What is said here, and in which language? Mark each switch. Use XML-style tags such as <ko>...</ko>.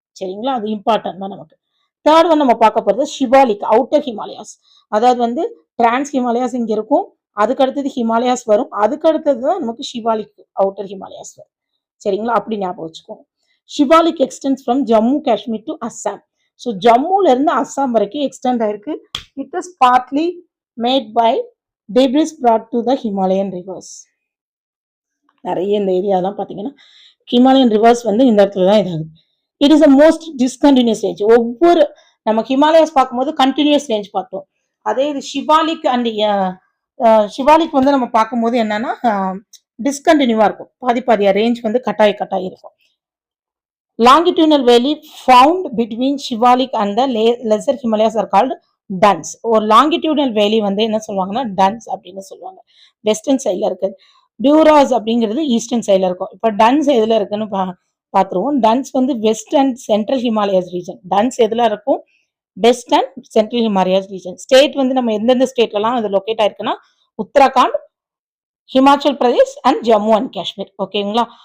<ta>சரிங்களா, அது இம்பார்ட்டன்ட் தான் நமக்கு. தேர்ட் ஒன் நம்ம பார்க்க போறது ஷிவாலிக், அவுட்டர் ஹிமாலயாஸ். அதாவது வந்து டிரான்ஸ் ஹிமாலயாஸ் இங்க இருக்கும், அதுக்கு அடுத்தது ஹிமாலயாஸ் வரும், அதுக்கு அடுத்தது தான் நமக்கு ஷிவாலிக் அவுட்டர் ஹிமாலயாஸ் வரும். சரிங்களா, அப்படி ஞாபகம் வச்சுக்கோங்க.</ta> <en>Shivalik extends from Jammu Kashmir to Assam.</en> <ta>So ஜம்முல இருந்து அஸ்ஸாம் வரைக்கும் எக்ஸ்டெண்ட் ஆயிருக்கு.</ta> <en>It is partly made by debris brought to the Himalayan rivers.</en> <ta>நிறைய இந்த ஏரியாலாம் பார்த்தீங்கன்னா ஹிமாலயன் ரிவர்ஸ் வந்து இந்த இடத்துல தான் இதாகுது.</ta> <en>It is a most discontinuous range.</en> <ta>ஒவ்வொரு நம்ம ஹிமாலயாஸ் பார்க்கும்போது கண்டினியூஸ் ரேஞ்ச் பார்த்தோம். அதே இது ஷிவாலிக் அண்ட் ஷிவாலிக் வந்து நம்ம பார்க்கும்போது என்னன்னா டிஸ்கண்டினியூவா இருக்கும். பாதி பாதியா ரேஞ்ச் வந்து கட்டாயி இருக்கும்.</ta> <en>longitudinal valley found between Shivalik and the lesser Himalayas are called duns.</en> <ta>ஒரு longitudinal valley வந்து என்ன சொல்லுவாங்கன்னா duns அப்படின்னு சொல்லுவாங்க. வெஸ்டர்ன் சைட்ல இருக்குது. டியூராஸ் அப்படிங்கிறது ஈஸ்டர்ன் சைட்ல இருக்கும். இப்போ டன்ஸ் எதுல இருக்குன்னு பார்த்துருவோம். டன்ஸ் வந்து west and central Himalayas region. Tons எதுல இருக்கும்? West and central Himalayas region. State வந்து நம்ம எந்தெந்த ஸ்டேட்லலாம் அது லொக்கேட் ஆயிருக்குன்னா உத்தராகண்ட், ஹிமாச்சல் பிரதேஷ் அண்ட் ஜம்மு அண்ட் காஷ்மீர். ஓகேங்களா?</ta>